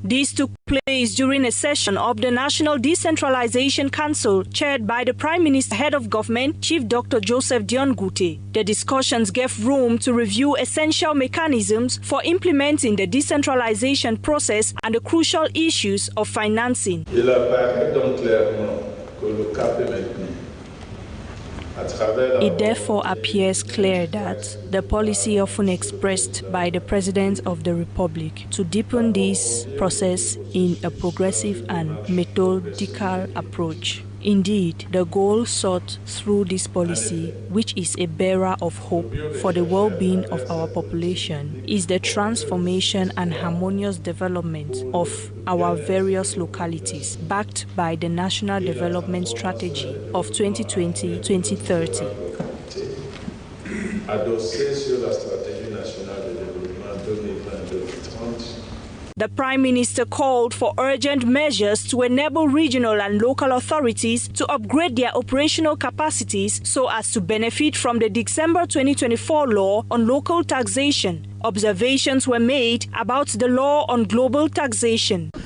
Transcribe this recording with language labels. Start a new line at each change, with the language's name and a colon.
English: This took place during a session of the National Decentralization Council chaired by the Prime Minister, Head of Government, Chief Dr. Joseph Dion-Gote. The discussions gave room to review essential mechanisms for implementing the decentralization process and the crucial issues of financing.
French: Il apparaît donc clairement que le cap est maintenu.
English: It therefore appears clear that the policy often expressed by the President of the Republic to deepen this process in a progressive and methodical approach. Indeed, the goal sought through this policy, which is a bearer of hope for the well-being of our population, is the transformation and harmonious development of our various localities, backed by the National Development Strategy of 2020-2030.
French: Adossé sur la stratégie nationale de développement 2020-2030.
English: The Prime Minister called for urgent measures to enable regional and local authorities to upgrade their operational capacities so as to benefit from the December 2024 law on local taxation. Observations were made about the law on global taxation.